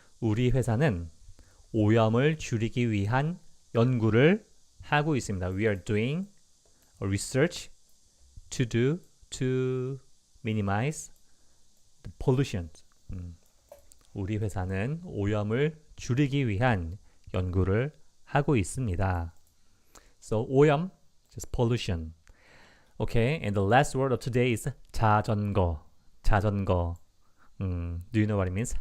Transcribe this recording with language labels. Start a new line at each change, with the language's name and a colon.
Korean: 우리 회사는 오염을 줄이기 위한 연구를 하고 있습니다.
English: We are doing a research to minimize the pollution.
Korean: 우리 회사는 오염을 줄이기 위한 연구를 하고 있습니다.
English: So 오염, just pollution. Okay, and the last word of today is 자전거.
Korean: 자전거.
English: Do you know what it means?